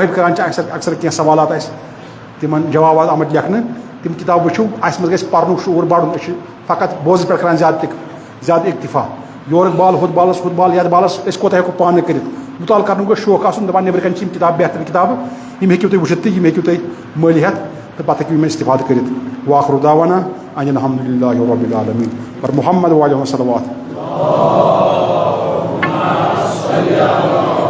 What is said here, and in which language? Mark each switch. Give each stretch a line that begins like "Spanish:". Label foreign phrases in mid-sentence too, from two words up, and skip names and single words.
Kashmiri: وٲحِد کَران چھِ اکثر کینٛہہ سوالات اَسہِ تِمن جوابات آمٕتۍ لیکھنہٕ تِم کِتاب وٕچھِو اَسہِ منٛز گژھِ پَرنُک شعوٗر بَڑُن أسۍ چھِ فقط بوزنہٕ پٮ۪ٹھ کَران زیادٕ اِکتِفا یورُک بال ہُتھ بال یَتھ بالَس أسۍ کوتاہ ہٮ۪کو پانہٕ کٔرِتھ مُطالعہٕ کَرنُک گوٚژھ شوق آسُن دَپان نیٚبرٕ کَنۍ چھِ یِم کِتابہٕ بہتریٖن کِتابہٕ یِم ہیٚکِو تُہۍ وٕچھِتھ تہٕ یِم ہیٚکِو تُہۍ مٔلۍ ہٮ۪تھ تہٕ پَتہٕ ہیٚکِو یِم اِستِفاد کٔرِتھ
Arabic: واخر دعوانا ان الحمد للہ رب العالمین
Kashmiri: اور محمد وعلیہ وسلم.